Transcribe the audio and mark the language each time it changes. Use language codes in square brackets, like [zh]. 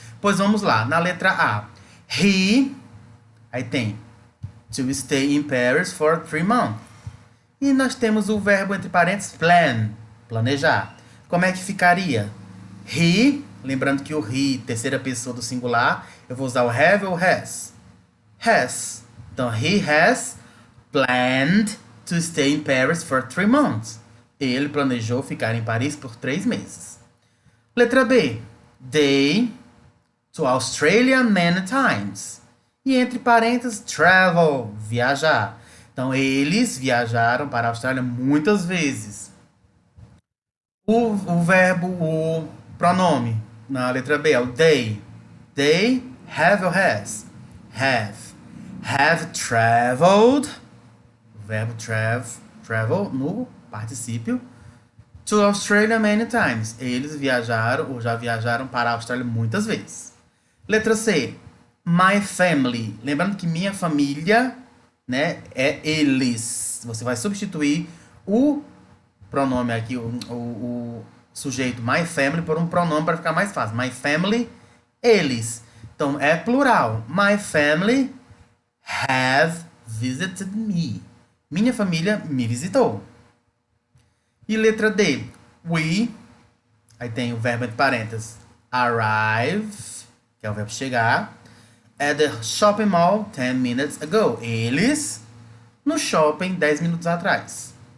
[pt] Pois vamos lá, na letra A. He, aí tem [en] to stay in Paris for 3 months. [pt] E nós temos o verbo entre parênteses plan, planejar. Como é que ficaria? He, lembrando que o he, terceira pessoa do singular, eu vou usar o have ou has. Has. Então, [en] he has planned to stay in Paris for 3 months. [pt] Ele planejou ficar em Paris por 3 meses. Letra B. [en] They to Australia many times. [pt] E entre parênteses, travel, viajar. Então, eles viajaram para a Austrália muitas vezes. O verbo, o pronome na letra B é o they. [en] They have or has? Have traveled, [pt] o verbo travel no particípio, [en] to Australia many times. [pt] Eles viajaram ou já viajaram para a Austrália muitas vezes. Letra C, [en] my family. [pt] Lembrando que minha família, né, é eles. Você vai substituir o pronome aqui, o sujeito [en] my family [pt] por um pronome para ficar mais fácil. [en] My family, [pt] eles. Então, é plural. [en] My family have visited me. [pt] Minha família me visitou. E letra D. We, aí tem o verbo entre parênteses, arrive, que é o verbo chegar, [en] at the shopping mall 10 minutes ago. [pt] Eles no shopping 10 minutos atrás.